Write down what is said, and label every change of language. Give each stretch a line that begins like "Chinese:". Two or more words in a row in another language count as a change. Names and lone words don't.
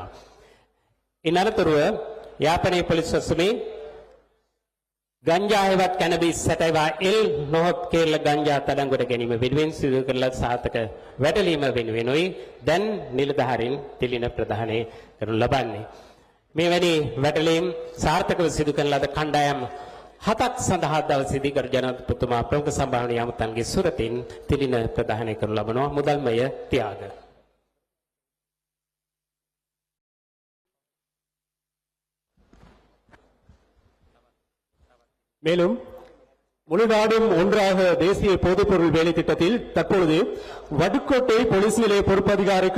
Sinhala: ඉනරතුරුව යාපනයේ පොලිස් සසුනේ ගංජා හෙවත් කැනබිස් සැටේවා එල් නොහොත් කේරළ ගංජා අත්අඩංගුවට ගැනීම වෙනුවෙන් සිදු කරන සාර්ථක වැටලීම වෙනුවෙනුයි දැන් නිලධාරීන් තිලින ප්‍රදානය කරනු ලබන්නේ. මෙවැනි වැටලීම් සාර්ථකව සිදු කරන ලද කණ්ඩායම් 7ක් සඳහා දවසේදී ගරු ජනාධිපතිතුමා ප්‍රමුඛ සම්භාවනීය අමුත්තන්ගේ සුරතින් තිලින ප්‍රදානය කරනු ලබනවා. මුදල්මය තියාග.
Tamil: மேலும் முழு நாடும் ஒன்றாக தேசிய போதைப்பொருள் வேலை திட்டத்தில் தற்பொழுது வடுக்கோட்டை போலீஸ் நிலைய பொறுப்பதிகாரிக்கு